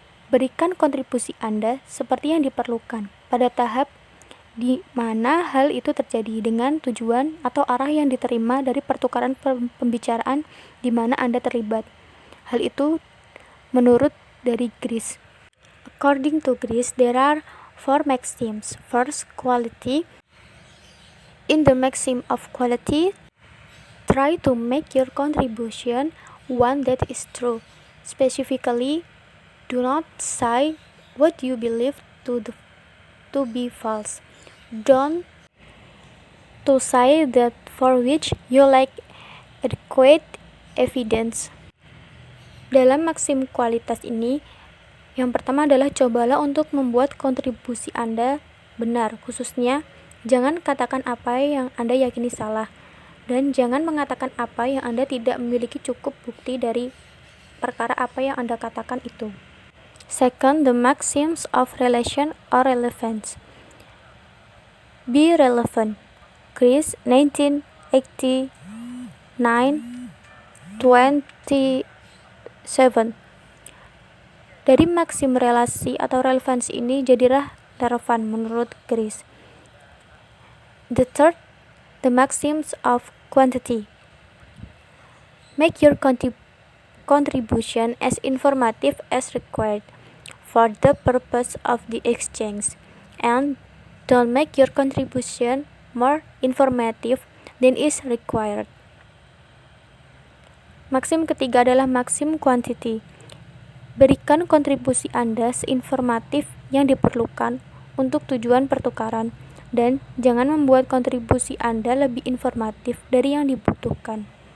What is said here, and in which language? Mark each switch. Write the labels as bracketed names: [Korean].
[Indonesian] Berikan kontribusi Anda seperti yang diperlukan pada tahap di mana hal itu terjadi dengan tujuan atau arah yang diterima dari pertukaran pembicaraan di mana Anda terlibat. Hal itu menurut dari Gries. [English] According to Gries, there are 4 maxims. First, quality. In the maxim of quality, try to make your contribution one that is true. Specifically, do not say what you believe to be false. Don't to say that for which you lack adequate evidence. [Indonesian] Dalam maksim kualitas ini, yang pertama adalah cobalah untuk membuat kontribusi Anda benar, khususnya jangan katakan apa yang Anda yakini salah, dan jangan mengatakan apa yang Anda tidak memiliki cukup bukti dari perkara apa yang Anda katakan itu. [English] Second, the maxims of relation or relevance. Be relevant. Gries, 1989, 27. [Indonesian] Dari maksim relasi atau relevansi ini, jadilah relevan menurut Gries. [English] The third, the maxims of quantity. Make your contribution as informative as required for the purpose of the exchange, and don't make your contribution more informative than is required. [Indonesian] Maksim ketiga adalah maksim quantity. Berikan kontribusi Anda seinformatif yang diperlukan untuk tujuan pertukaran, dan jangan membuat kontribusi Anda lebih informatif dari yang dibutuhkan.